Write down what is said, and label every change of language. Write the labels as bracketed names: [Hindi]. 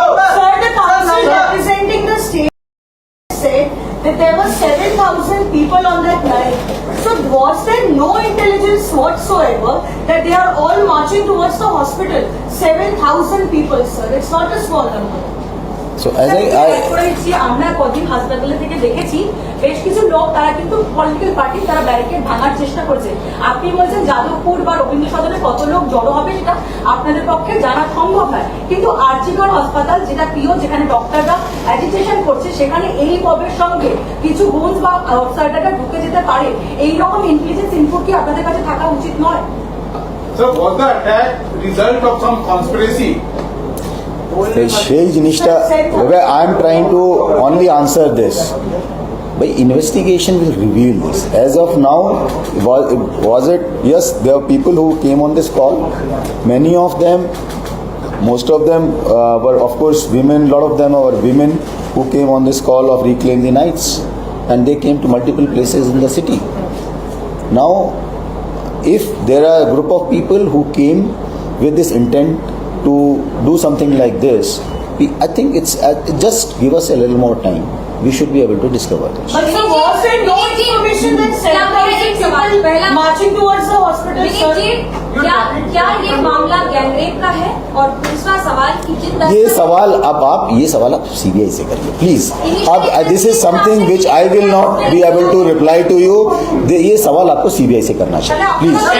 [English] Representing the state said that there were 7,000 people on that night. So was there no intelligence whatsoever that they are all marching towards the hospital? 7,000 people, sir. It's not a small number. So as [Bangla] আমরা কদিন হাসপাতালে থেকে দেখেছি বেশ কিছু লোক তারা কিন্তু পলিটিক্যাল পার্টি তারা ব্যারিকেড ভাঙার চেষ্টা করছে। আপনি বলছেন যাদবপুর বা রবীন্দ্র সদনে কত লোক জড়ো হবে সেটা আপনাদের পক্ষে জানা সম্ভব নয়, কিন্তু আরজিকর হাসপাতাল যেটা প্রিয়, যেখানে ডক্টররা অ্যাজিটেশন করছে, সেখানে এই পবের সঙ্গে কিছু গুন্স বা আউটসাইডাররা ঢুকে যেতে পারে, এইরকম ইন্টেলিজেন্স ইনপুট কি আপনাদের কাছে থাকা উচিত নয়? [English] So was the attack result of some conspiracy? [Bangla] সেই জিনিসটা, [English] I am trying to only answer this. By investigation will reveal this. As of now, was it? Yes, there are people who came on this call. Many of them, most of them were of course women. A lot of them were women who came on this call of Reclaim the Nights, and they came to multiple places in the city. Now, if there are a group of people who came with this intent to do something like this, I think it's just give us a little more time. We should be able to discover this. But so was there no information that 7,000 people marching towards the hospital, sir? [Hindi] क्या ये मामला gangrape का है? और दूसरा सवाल कि जिन ये सवाल आप सीबीआई से करिए प्लीज. [English] अब this is something which I will not be able to reply to you. [Hindi] ये सवाल आपको सीबीआई से करना चाहिए प्लीज.